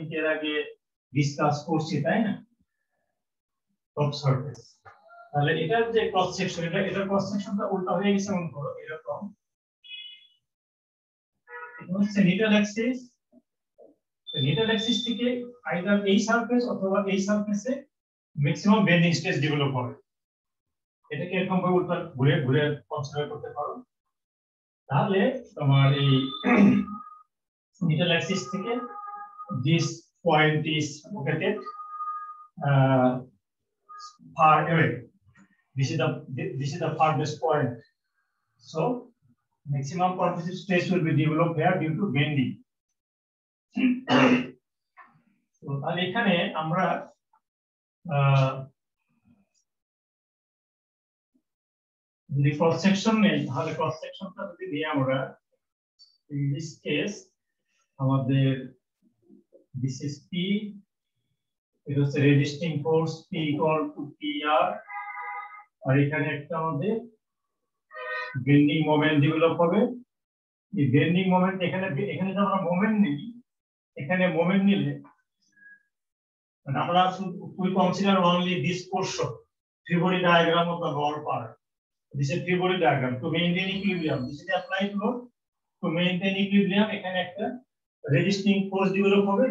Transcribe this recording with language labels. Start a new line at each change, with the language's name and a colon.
Bangla: আমরা কিন্তু এর আগে ডিসকাস করছি, তাই না? টপ সারফেস, তাহলে এটার যে ক্রস সেকশন, এটা ক্রস সেকশনটা উল্টা হয়ে গেছে, মনে করো এরকম, এটা হচ্ছে নিউট্রাল অ্যাক্সিস থেকে আইদার এই সারফেস অথবা এই সারফেসে ম্যাক্সিমাম বেন্ডিং স্ট্রেস ডেভেলপ হবে। এটাকে এরকম ভাবে উল্টা ঘুরে ঘুরে কনসিডার করতে পারো, তাহলে তোমার এই নিউট্রাল অ্যাক্সিস থেকে this
English: point is located far away. This is the farthest point. So maximum compressive stress will be developed here due to bending.
Bangla: So তাহলে এখানে আমরা যদি ক্রস সেকশন নেই তাহলে ক্রস সেকশনটা যদি নিই আমরা in this case আমাদের
English: this is P, it was a resisting force P equal to PR,
Bangla: আর এখানে একটা আমাদের বেন্ডিং মোমেন্ট ডেভেলপ হবে। এই বেন্ডিং মোমেন্ট এখানে যে আমরা মোমেন্ট নিই, এখানে মোমেন্ট নিলে আমরা
English: we consider only this portion, Fibonacci diagram of the lower part. This is Fibonacci diagram to maintain equilibrium. This is the applied load to maintain equilibrium.
Bangla: এখানে একটা resisting force develop হবে.